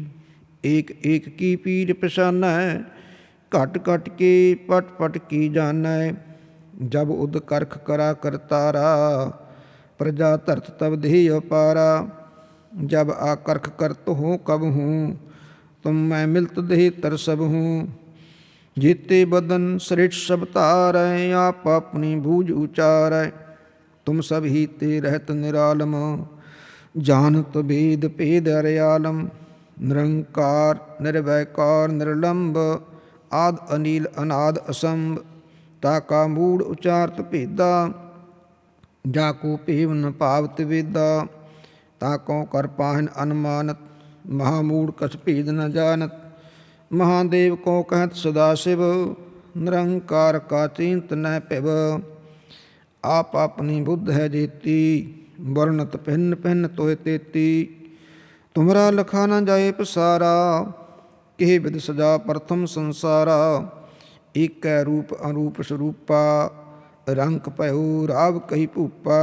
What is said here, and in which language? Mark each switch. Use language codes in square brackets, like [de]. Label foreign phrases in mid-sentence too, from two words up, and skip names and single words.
[bra] ਏਕ ਏਕ ਕੀ ਪੀਰ ਪਛਾਨੈ, ਘਟ ਘਟ ਕੇ ਪਟ ਪਟ ਕੀ ਜਾਨੈ। ਜਬ ਉਦ ਕਰਖ ਕਰਾ ਕਰਤਾਰਾ, ਪ੍ਰਜਾ ਧਰਤ ਤਬ ਦੇਹ ਅਪਾਰਾ। ਜਬ ਆਕਰਖ ਕਰਤ ਹੋ ਕਬ ਹੂੰ, ਤੁਮ ਮੈਂ ਮਿਲਤ ਦੇਹ ਤਰ ਸਭ ਹੂੰ। जेते बदन सृष्ट सब तारै, आप अपनी बूझ उचारै। तुम सब ही ते रहत निरालम, जानत भेद भेद हरियालम। निरंकार निर्वैकार निर्लंब, आद अनिल अनाद असंभ। ताका मूढ़ उचारत भेदा, जाको भेव न पावत वेदा। ताको कर पाहन अनुमानत, महामूढ़ कछ भेद न जानत। महादेव को कहत सदाशिव, निरंकार का चिंत न पिब। आप अपनी बुद्ध है जेती, वर्णत भिन्न भिन्न तोय तेती। तुमरा लखा न जाए पसारा, केह विध सजा प्रथम संसारा। एक रूप अरूप स्वरूपा, रंक भयो राव कही भूपा।